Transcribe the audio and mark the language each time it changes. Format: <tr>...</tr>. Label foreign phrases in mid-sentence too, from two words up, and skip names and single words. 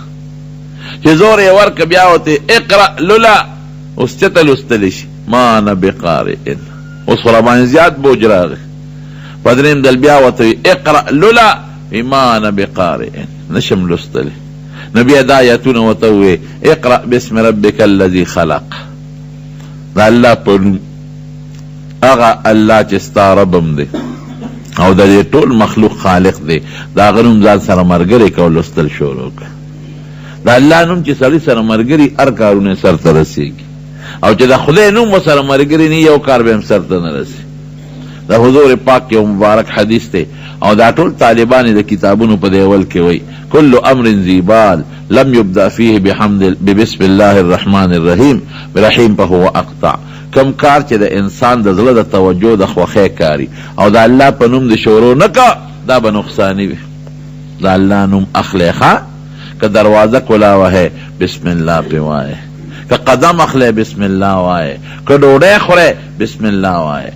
<ps>چې زور یې ورکړه بیا ورته اقرأ لوله، اوس چېرته لوستلی شي؟</ps> <ar>ما انا بقارئ.</ar> <ps>اوس خو را باندې زیات بوج راغی. په درېیم ځل بیا ورته اقرأ لوله،</ps> <ar>ما انا بقارئ،</ar> <ps>نشم لوستلی. نو بیا دا آیتونه ورته ووایي</ps> <ar>اقرأ باسم ربک الذي خلق.</ar> <ps>دا الله په نوم، هغه الله چې ستا ربم دی او د دې ټول مخلوق خالق دی، د هغه نوم ځان سره ملګری کړه او لوستل شروع کړه. د الله نوم چې سړي سره ملګري، هر کارونه سرته رسېږي. او چې د خدای نوم ورسره ملګري نه، یو کار به هم سرته نه رسي. د حضور پاک یو مبارک حدیث دی او دا ټول طالبان د کتابونو په دیول کې وایي</ps> <ar>کل امر ذی بال لم یبدأ فیه ببسم الله الرحمن الرحیم برحیم فهو اقطع.</ar> <ps>کم کار چې د انسان د زړه د توجه د خوښۍ کاري او د الله په نوم د شروع نه کا، دا به نقصاني وي. د الله نوم اخلی ښه، که دروازه کلاوه</ps> <ar>بسم الله</ar> <ps>پې وایه، که قدم اخلی</ps> <ar>بسم الله</ar> <ps>وایه، که ډوډۍ خوری</ps> <ar>بسم الله</ar> <ps>وایه.</ps>